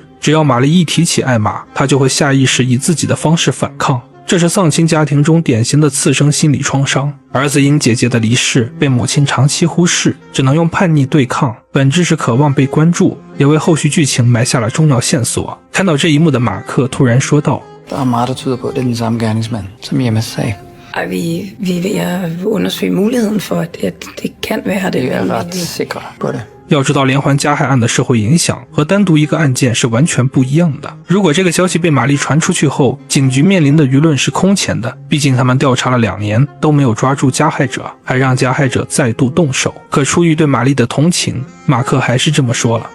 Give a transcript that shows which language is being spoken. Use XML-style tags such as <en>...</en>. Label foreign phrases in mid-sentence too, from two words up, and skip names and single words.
<zh>只要玛丽一提起艾玛，她就会下意识以自己的方式反抗，这是丧亲家庭中典型的次生心理创伤。儿子因姐姐的离世被母亲长期忽视，只能用叛逆对抗，本质是渴望被关注，也为后续剧情埋下了重要线索。看到这一幕的马克突然說道：</zh> <da>Der er meget, der tyder på, at det er den samme gerningsmand, som i Emmas sag. Vi er ved at undersøge muligheden for, at det kan være det. Vi er ret sikre på det.</da> <zh>要知道连环加害案的社会影响和单独一个案件是完全不一样的。如果这个消息被玛丽传出去后，警局面临的舆论是空前的，毕竟他们调查了2年都没有抓住加害者，还让加害者再度动手。可出于对玛丽的同情，马克还是这么说了。</zh>